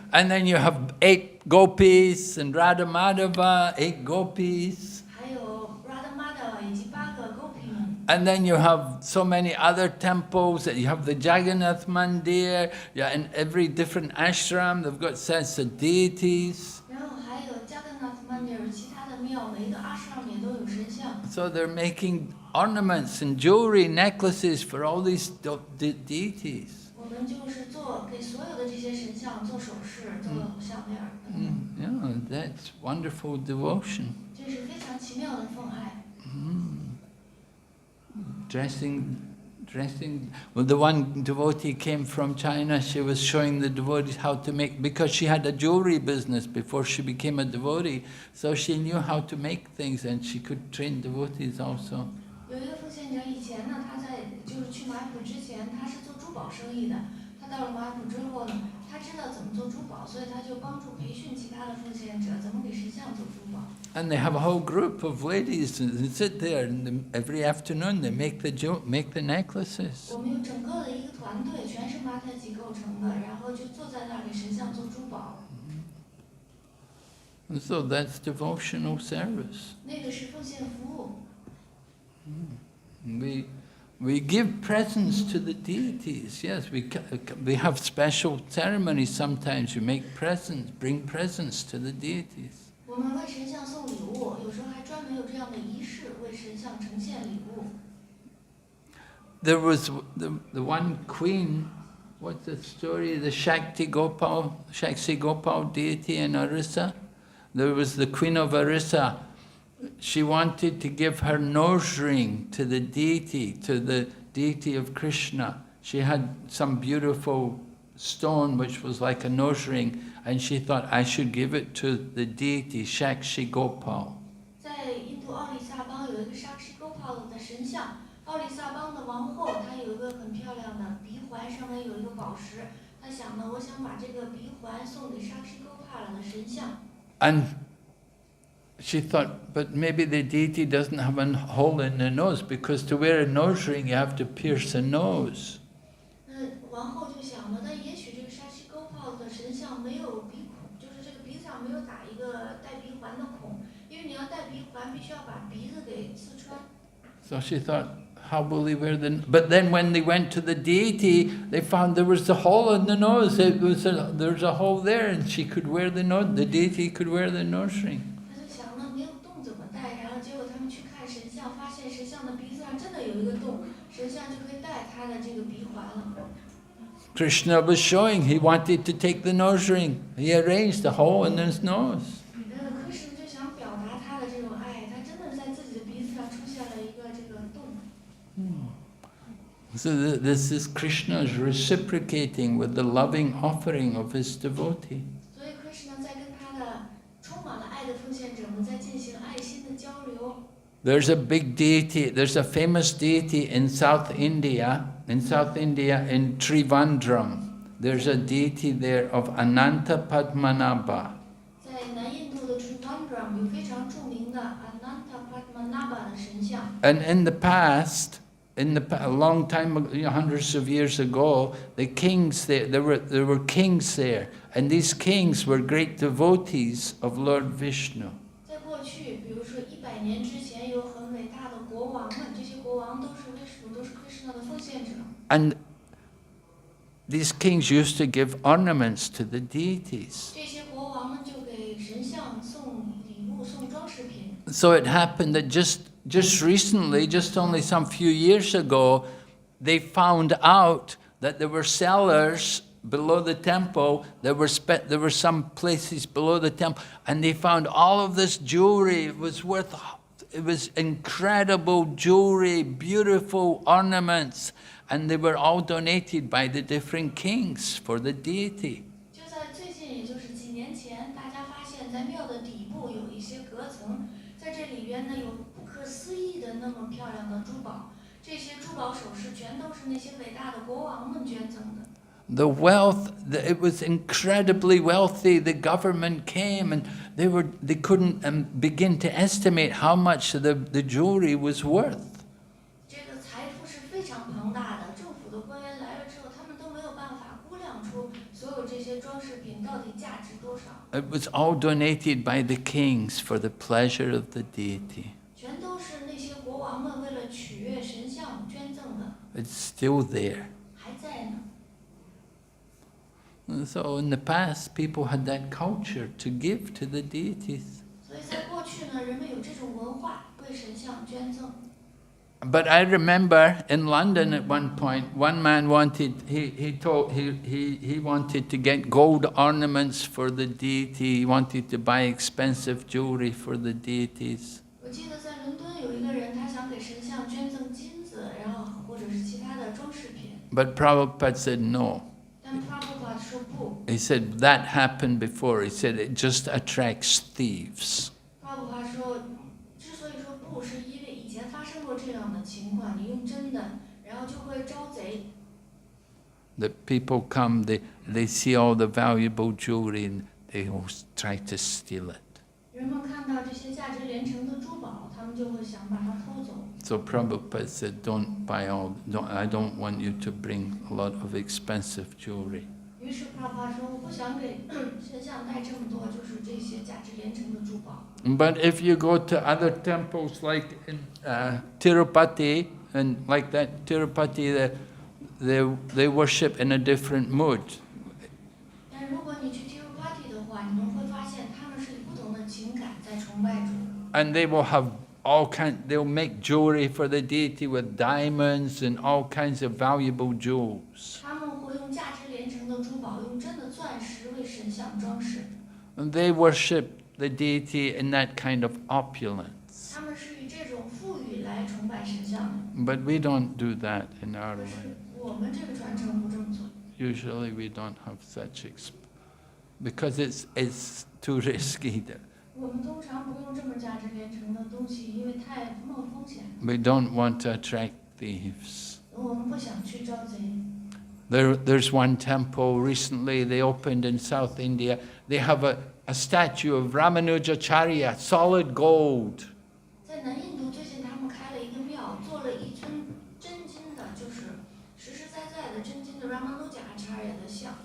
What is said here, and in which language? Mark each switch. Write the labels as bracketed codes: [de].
[en] And then you have 8 gopis and Radha Madhava, 8 gopis. [zh] 还有 Radha Madhava 以及8个 gopi 们。 [en] And then you have so many other temples. You have the Jagannath Mandir. Yeah, in every different ashram, they've got sets of deities. [zh] 然后还有 Jagannath Mandir 其他的庙，每一个 ashram 也都有神像。 [en] So they're making ornaments and jewelry, necklaces for all these deities. [zh] 我们就是给所有的这些神像做首饰、做项链。 [en] Yeah, that's wonderful devotion. [zh] 这是非常奇妙的奉爱。 [en] Dressing. Well, the one devotee came from China. She was showing the devotees how to make, because she had a jewelry business before she became a devotee. So she knew how to make things, and she could train devotees also. [zh] 有一个奉献者，以前呢，他就是去马雅普之前，他是做珠宝生意的。他到了马雅普之后呢，他知道怎么做珠宝，所以他就帮助培训其他的奉献者怎么给神像做珠宝。 [en] And they have a whole group of ladies and sit there, and every afternoon they make the necklaces. [zh] 我们有整个的一个团队，全是马太吉构成的，然后就坐在那儿给神像做珠宝。 [en] And so that's devotional service. [zh] 那个是奉献服务。 [en] We give presents to the deities. Yes, we have special ceremonies sometimes. You make presents, bring presents to the deities. [zh] 我们为神像送礼物，有时候还专门有这样的仪式，为神像呈现礼物。 [en] There was the one queen. What's the story? The Shakti Gopal deity in Orissa. There was the queen of Orissa. She wanted to give her nose ring to the deity, to the deity of Krishna. She had some beautiful stone which was like a nose ring, and she thought, I should give it to the deity Shakshi Gopal. [zh] 在印度奥里萨邦有一个 Shakshi Gopal 的神像，奥里萨邦的王后，她有一个很漂亮的鼻环，上面有一个宝石。她想呢，我想把这个鼻环送给 Shakshi Gopal 的神像。 [en] And she thought, but maybe the deity doesn't have a hole in the nose, because to wear a nose ring you have to pierce the nose. [zh] 王后就想了，但也许这个 Shakshi Gopal 的神像没有鼻孔，就是这个鼻子上没有打一个带鼻环的孔，因为你要戴鼻环，必须要把鼻子给刺穿。 [en] So she thought, how will they wear the... But then when they went to the deity, they found there was a hole in the nose. There's a hole there, and she could wear the nose. The deity could wear the nose ring. [zh] 他就想呢，没有洞怎么戴？然后结果他们去看神像，发现神像的鼻子上真的有一个洞，神像就可以戴他的这个鼻环了。 [en] Krishna was showing he wanted to take the nose ring. He arranged a hole in his nose. [zh] Krishna 就想表达他的这种爱，他真的在自己的鼻子上出现了一个这个洞。 [en] So this is Krishna's reciprocating with the loving offering of his devotee. [zh] 所以 Krishna 在跟他的充满了爱的奉献者们在进行爱心的交流。 [en] There's a big deity, there's a famous deity in South India in Trivandrum. There's a deity there of Ananta Padmanabha. [zh] 在南印度的 Trivandrum 有非常著名的 Ananta Padmanabha 的神像。 [en] And in the past, a long time ago, hundreds of years ago, the kings there were kings there, and these kings were great devotees of Lord Vishnu. [zh] 在过去，比如说100年之前，有很伟大的国王们，这些国王都是 Vishnu， 都是 Krishna 的奉献者。 [en] And these kings used to give ornaments to the deities. [zh] 这些国王们就给神像送礼物、送装饰品。 [en] So it happened that just recently, just only some few years ago, they found out that there were cellars below the temple. There were some places below the temple, and they found all of this jewelry. It was incredible jewelry, beautiful ornaments, and they were all donated by the different kings for the deity. [zh] 就在最近，也就是几年前，大家发现，在庙的底部有一些隔层，在这里边呢有不可思议的那么漂亮的珠宝。这些珠宝首饰全都是那些伟大的国王们捐赠的。 [en] The wealth, it was incredibly wealthy. The government came, and they couldn't begin to estimate how much the jewelry was worth. [zh] 这个财富是非常庞大的，政府的官员来了之后，他们都没有办法估量出所有这些装饰品到底价值多少。 [en] It was all donated by the kings for the pleasure of the deity. [zh] 全都是那些国王们为了取悦神像捐赠的， [en] It's still there. [zh] 还在呢。 [en] And so in the past, people had that culture to give to the deities. [zh] 所以在过去呢，人们有这种文化，为神像捐赠。 [en] But I remember in London at one point, one man wanted, he wanted to get gold ornaments for the deity. He wanted to buy expensive jewelry for the deities. [zh] 我记得在伦敦有一个人，他想给神像捐赠金子，然后或者是其他的装饰品。 [en] But Prabhupada said no. [zh] 但 Prabhupada 说不。 [en] He said that happened before. He said it just attracts thieves. [zh] Prabhupada 说，之所以说不，是因为以前发生过这样的情况，你用真的，然后就会招贼。 [en] The people come, they see all the valuable jewelry, and they all try to steal it. [zh] 人们看到这些价值连城的珠宝，他们就会想把它偷走。 [en] So Prabhupada said, don't buy all, I don't want you to bring a lot of expensive jewelry. [zh] 于是 Prabhupada 说，我不想给神像带这么多，就是这些价值连城的珠宝。 [en] But if you go to other temples like in Tirupati, and like that Tirupati, they worship in a different mood. [zh] 但如果你去 Tirupati 的话，你们会发现他们是以不同的情感在崇拜主。 [en] And they will have they'll make jewelry for the deity with diamonds and all kinds of valuable jewels. [zh] 他们会用价值连城的珠宝，用真的钻石为神像装饰。 [en] And they worship the deity in that kind of opulence. [zh] 他们是以这种富裕来崇拜神像的。 [en] But we don't do that in our [zh] 可 [en] life. [zh] 是我们这个传承不这么做， [en] Usually we don't have such because it's too risky. [zh] 我们通常不用这么价值连城的东西，因为太冒风险。 [en] We don't want to attract thieves. [zh] 我们不想去招贼。 [en] There's one temple recently they opened in South India. They have a statue of Ramanujacharya, solid gold. [zh] 在南印度最近他们开了一个庙，做了一尊真金的，就是实实在在的真金的 Ramanujacharya 的像。